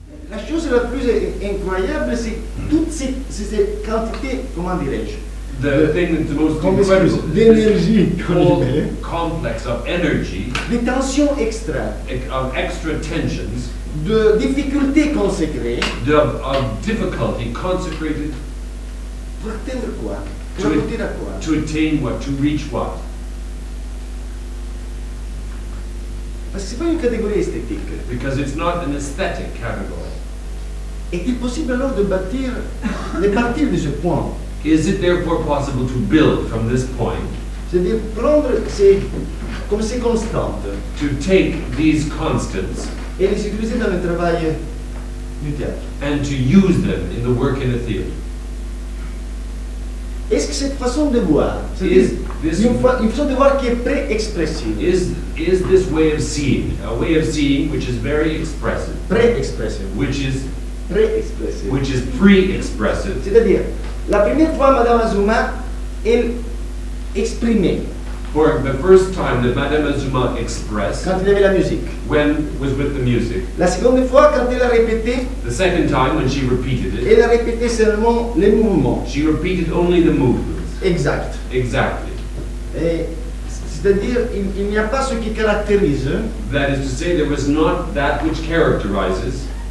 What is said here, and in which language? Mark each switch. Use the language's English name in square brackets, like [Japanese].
[French] La chose la plus incroyable, c'est toutes ces quantités, comment dirais-je, [English] The thing that's the most incredible [French] d'énergie, [English] is the whole complex of energy, [French] des tensions extra, [English] of extra tensions, [French] de difficultés qu'on se crée, [English] of difficulty consecrated [French] pour atteindre quoi? Pour aboutir à quoi? [English] to attain what, to reach what. [French] Parce que c'est pas une catégorie esthétique. [English] Because it's not an aesthetic category. [French] Est-il possible alors de partir de ce point? [English] Is it therefore possible to build from this point? [French] C'est-à-dire prendre comme ces constantes [English] To take these constants [French] et les utiliser dans le travail du théâtre. [English] and to use them in the work in the theatre. [French] Est-ce que cette façon de voir, [English] Is [French] c'est [English] this- [French] une façon de voir qui est pré-expressive, [English] Is this way of seeing, a way of seeing which is very expressive, [French] pré-expressive, [English] which is [French] pré-expressive. [English] pre-expressive? [French] C'est-à-dire, la première fois, Madame Azuma, elle exprimait [English] For the first time that Madame Azuma expressed, [French] quand il y avait la musique. [English] when was with the music. [French] La seconde fois, quand elle a répété, [English] The second time when she repeated it, [French] elle a répété seulement les mouvements. [English] she repeated only the movements. [French] Exact. [English] Exactly. [French] Et c'est-à-dire, il n'y a pas ce qui caractérise [English] That is to say, there was not that which characterizes